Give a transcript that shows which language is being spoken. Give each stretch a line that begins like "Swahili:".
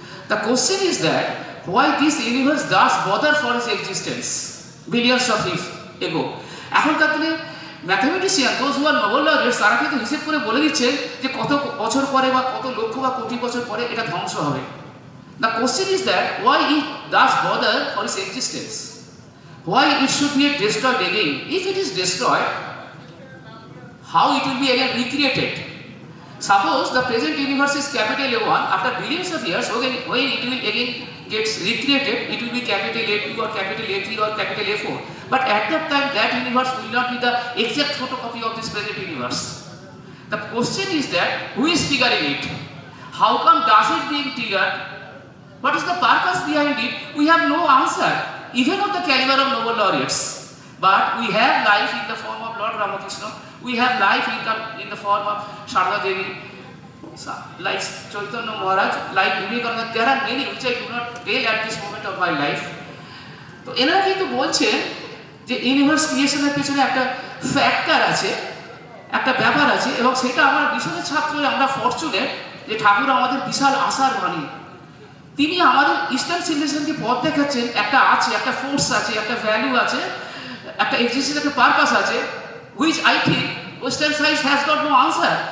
English: The question is that why this universe does bother for its existence billions of years ago.
Bangla: এখনকার দিনে mathematician,
English: those who are Nobel laureates,
Bangla: তারা কিন্তু হিসেব করে বলে দিচ্ছে যে কত বছর পরে বা কত লক্ষ বা কোটি বছর পরে এটা ধ্বংস হবে।
English: The question is that why it does bother for its existence? Why it should be destroyed again? If it is destroyed, how it will be again recreated? Suppose the present universe is capital A1, after billions of years, when it will again gets recreated, it will be capital A2 or capital A3 or capital A4. But at that time, that universe will not be the exact photocopy of this present universe. The question is that, who is triggering it? How come does it being triggered? What is the purpose behind it? We have no answer, even of the caliber of Nobel laureates. But we have life in the form of Lord Ramakrishna. We have life in the form of Sharda Devi, like Chaitanya Maharaj, like Vidyapith. There are many which I do not tell at this moment of my life.
Bangla: তো এনারা কিন্তু বলছেন যে universe ক্রিয়েশনের পেছনে একটা factor আছে, একটা ব্যাপার আছে, এবং সেটা আমার বিশালের ছাত্র আমরা ফরচুনেট যে ঠাকুর আমাদের বিশাল আশার বাণী। তিনি আমাদের ইস্টার্ন সিভিলাইজেশনকে পথ দেখাচ্ছেন, একটা আছে, একটা ফোর্স আছে, একটা ভ্যালু আছে, একটা এক্সিস্টেন্স, একটা পারপাস আছে,
English: Which I think western science has got no answer.